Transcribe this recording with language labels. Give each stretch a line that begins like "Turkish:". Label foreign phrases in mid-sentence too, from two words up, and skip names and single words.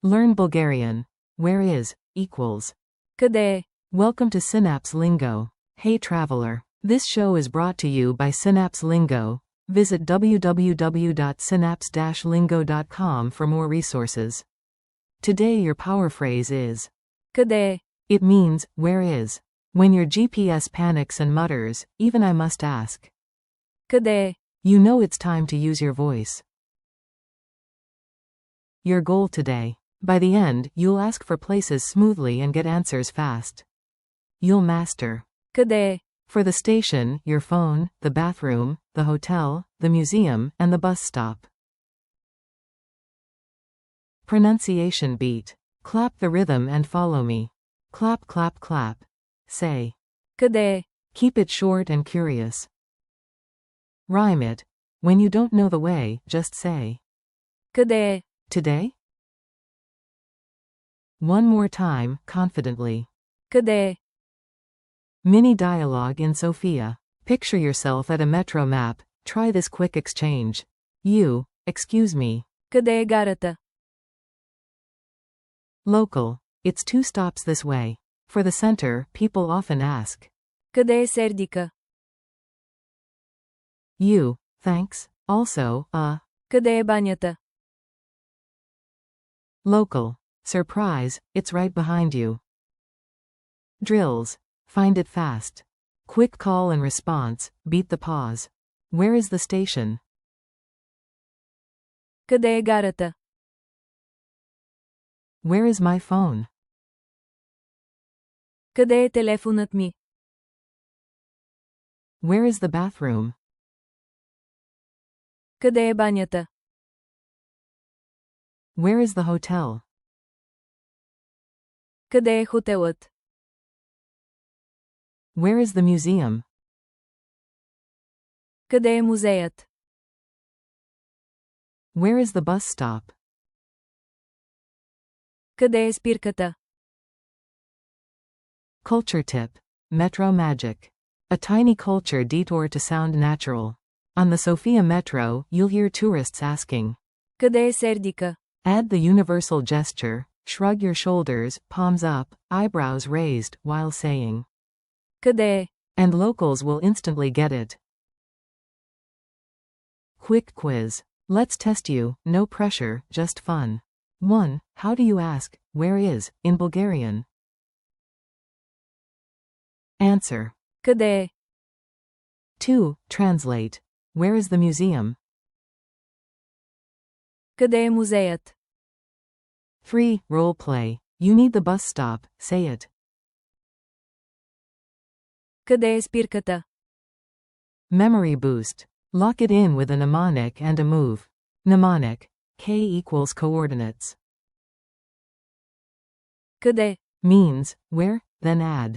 English: Learn Bulgarian. Where is equals.
Bulgarian: Къде е?
English: Welcome to Synapse Lingo. Hey traveler. This show is brought to you by Synapse Lingo. Visit www.synapse-lingo.com for more resources. Today your power phrase is
Bulgarian: Къде е?
English: It means, where is. When your GPS panics and mutters, even I must ask.
Bulgarian: Къде е?
English: You know it's time to use your voice. Your goal today. By the end, you'll ask for places smoothly and get answers fast. You'll master.
Bulgarian: Къде е?
English: For the station, your phone, the bathroom, the hotel, the museum, and the bus stop. Pronunciation beat. Clap the rhythm and follow me. Clap, clap, clap. Say.
Bulgarian: Къде е?
English: Keep it short and curious. Rhyme it. When you don't know the way, just say.
Bulgarian: Къде е?
English: Today? One more time, confidently.
Bulgarian: Къде е?
English: Mini dialogue in Sofia. Picture yourself at a metro map. Try this quick exchange. You, excuse me.
Bulgarian: Къде е гарата?
English: Local. It's 2 stops this way. For the center, people often ask.
Bulgarian: Къде е Сердика?
English: You, thanks. Also,
Bulgarian: Къде е банята?
English: Local. Surprise, it's right behind you. Drills. Find it fast. Quick call and response, beat the pause. Where is the station?
Bulgarian: Къде е гарата?
English: Where is my phone?
Bulgarian: Къде е телефонът ми?
English: Where is the bathroom?
Bulgarian: Къде е банята?
English: Where is the hotel?
Bulgarian: Къде е хотелът?
English: Where is the museum?
Bulgarian: Къде е музеят?
English: Where is the bus stop?
Bulgarian: Къде е спирката?
English: Culture tip. Metro magic. A tiny culture detour to sound natural. On the Sofia Metro, you'll hear tourists asking.
Bulgarian: Къде е Сердика?
English: Add the universal gesture, shrug your shoulders, palms up, eyebrows raised, while saying.
Bulgarian: Къде е?
English: And locals will instantly get it. Quick quiz. Let's test you, no pressure, just fun. 1. How do you ask, where is, in Bulgarian? Answer.
Bulgarian: Къде е?
English: 2. Translate. Where is the museum?
Bulgarian: Къде е музеят?
English: 3. Role play. You need the bus stop, say it.
Bulgarian: Къде е спирката?
English: Memory boost. Lock it in with a mnemonic and a move. Mnemonic. K equals coordinates.
Bulgarian: Къде?
English: Means, where, then add.